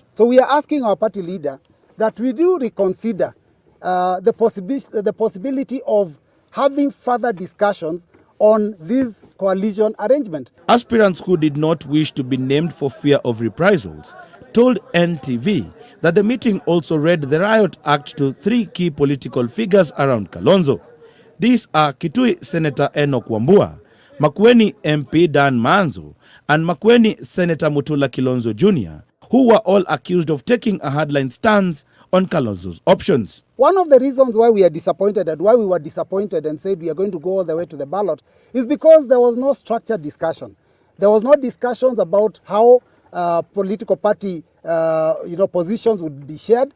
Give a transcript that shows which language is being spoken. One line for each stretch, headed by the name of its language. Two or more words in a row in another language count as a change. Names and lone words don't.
English: So we are asking our party leader that we do reconsider the possibility of having further discussions on this coalition arrangement. Aspirants who did not wish to be named for fear of reprisals told NTV that the meeting also read the Riot Act to 3 key political figures around Kalonzo. These are Kitui Senator Enoch Wambua, Makueni MP Dan Manzo, and Makueni Senator Mutula Kilonzo Jr., who were all accused of taking a hardline stance on Kalonzo's options. One of the reasons why we are disappointed and why we were disappointed and said we are going to go all the way to the ballot is because there was no structured discussion. There was no discussions about how political party positions would be shared.